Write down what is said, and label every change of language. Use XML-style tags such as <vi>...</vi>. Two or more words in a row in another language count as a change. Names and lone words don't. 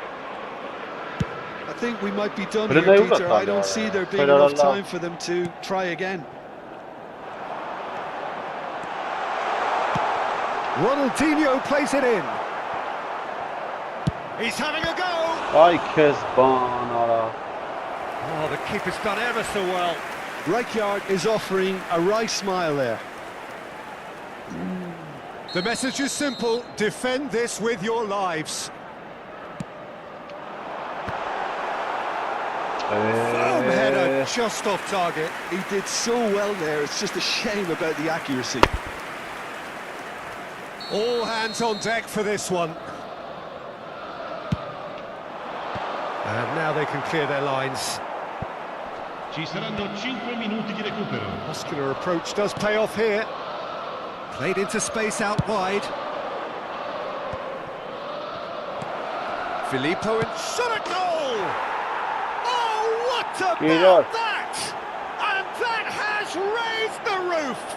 <en>I think we might be done But here, they Peter. will I don't see there being Federal enough law. time for them to try again. Ronaldinho plays it in. He's having a go!</en> <hy>Այ քեզ բան արա։</hy> <en>Oh, the keeper's done ever so well. Rijkaard is offering a wry smile there. The message is simple: defend this with your lives. Firm header, just off target. He did so well there, it's just a shame about the accuracy. All hands on deck for this one. And now they can clear their lines.</en> <it>Ci saranno 5 minuti di recupero.</it> <en>Muscular approach does pay off here. Played into space out wide. Filippo and shot a goal! Oh, what about that? And that has raised the roof!</en>